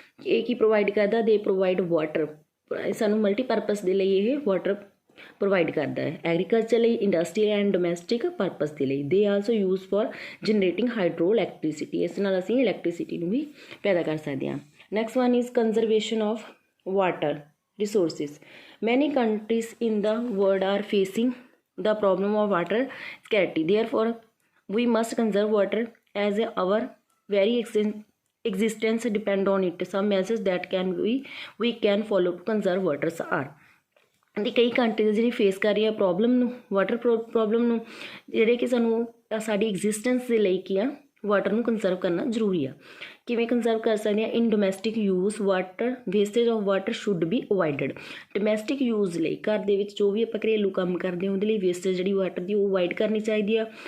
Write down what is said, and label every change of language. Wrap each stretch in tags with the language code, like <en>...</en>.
<pa>ਇਹ ਕੀ ਪ੍ਰੋਵਾਈਡ ਕਰਦਾ ਦੇ ਪ੍ਰੋਵਾਈਡ ਵਾਟਰ. ਸਾਨੂੰ ਮਲਟੀਪਰਪਜ਼ ਦੇ ਲਈ ਇਹ ਵਾਟਰ ਪ੍ਰੋਵਾਈਡ ਕਰਦਾ ਹੈ ਐਗਰੀਕਲਚਰ ਲਈ ਇੰਡਸਟਰੀਅਲ ਐਂਡ ਡੋਮੈਸਟਿਕ ਪਰਪਸ ਦੇ ਲਈ.</pa> <en>They also use for generating hydro electricity.</en> <pa>ਇਸ ਨਾਲ ਅਸੀਂ ਇਲੈਕਟ੍ਰੀਸਿਟੀ ਨੂੰ ਵੀ ਪੈਦਾ ਕਰ ਸਕਦੇ ਹਾਂ.</pa> <en>Next one is conservation of water resources. Many countries in the world are facing the problem of water scarcity. Therefore, we must conserve water as our very existence depend on it. Some measures that we can follow to conserve water are.</en> <pa>ਅਤੇ ਕਈ countries ਜਿਹੜੀ face ਕਰ ਰਹੀ ਆ problem ਨੂੰ water problem ਨੂੰ ਜਿਹੜੇ ਕਿ ਸਾਨੂੰ ਸਾਡੀ ਐਗਜ਼ਿਸਟੈਂਸ ਦੇ ਲਈ ਕੀ ਆ ਵਾਟਰ ਨੂੰ ਕੰਜ਼ਰਵ ਕਰਨਾ ਜ਼ਰੂਰੀ ਆ. ਕਿਵੇਂ ਕੰਜ਼ਰਵ ਕਰ ਸਕਦੇ ਹਾਂ?</pa> <en>In domestic use water wastage of water should be avoided.</en> <pa>Domestic use ਲਈ ਘਰ ਦੇ ਵਿੱਚ ਜੋ ਵੀ ਆਪਾਂ ਘਰੇਲੂ ਕੰਮ ਕਰਦੇ ਹਾਂ ਉਹਦੇ ਲਈ ਵੇਸਟੇਜ ਜਿਹੜੀ ਵਾਟਰ ਦੀ ਉਹ ਅਵੋਇਡ ਕਰਨੀ ਚਾਹੀਦੀ ਆ।</pa>